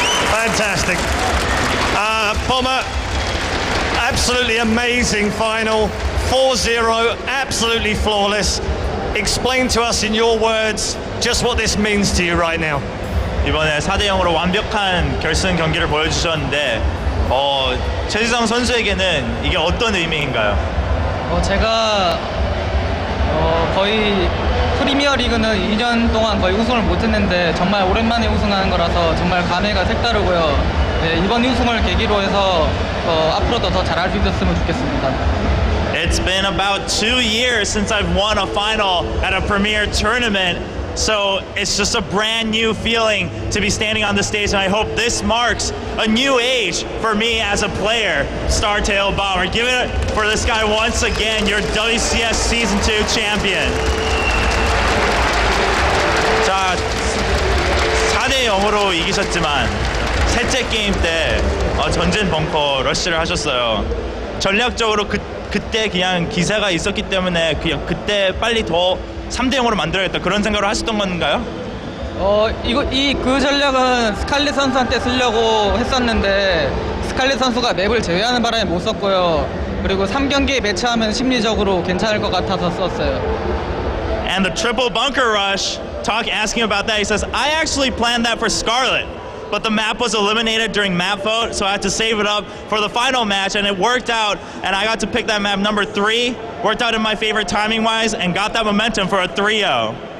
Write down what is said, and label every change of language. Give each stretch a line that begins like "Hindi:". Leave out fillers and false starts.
English: Fantastic. Bomber, absolutely amazing final. 4-0, absolutely flawless. Explain to us in your words just what this means to you right now.
Korean: 이번에 4대0으로 완벽한 결승 경기를 보여주셨는데 최지성 선수에게는 이게 어떤 의미인가요? 제가 거의 프리미어 리그는 2년 동안 거의 우승을 못했는데 정말 오랜만에 우승하는 거라서 정말 감회가 색다르고요. 네, 이번 우승을 계기로 해서 앞으로도 더 잘할 수 있었으면 좋겠습니다.
English: It's been about 2 years since I've won a final at a premier tournament, so it's just a brand new feeling to be standing on the stage, and I hope this marks a new age for me as a player. Startail Bomber, give it for this guy once again, your WCS Season 2 champion.
Korean: 자, 4대 0으로 이기셨지만 셋째 게임 때 전진 벙커 러쉬를 하셨어요. 전략적으로 그때 그냥 기세가 있었기 때문에 그냥 그때 빨리 더 3대 0으로 만들어야겠다 그런 생각을 하셨던 건가요? 그 전략은 스칼렛 선수한테 쓰려고 했었는데 스칼렛 선수가 맵을 제외하는 바람에 못 썼고요. 그리고 3경기에 매치하면 심리적으로 괜찮을 것 같아서 썼어요.
English: And the triple bunker rush, asking about that, he says, I actually planned that for Scarlet, but the map was eliminated during map vote, so I had to save it up for the final match, and it worked out, and I got to pick that map number 3, worked out in my favor timing-wise, and got that momentum for a 3-0.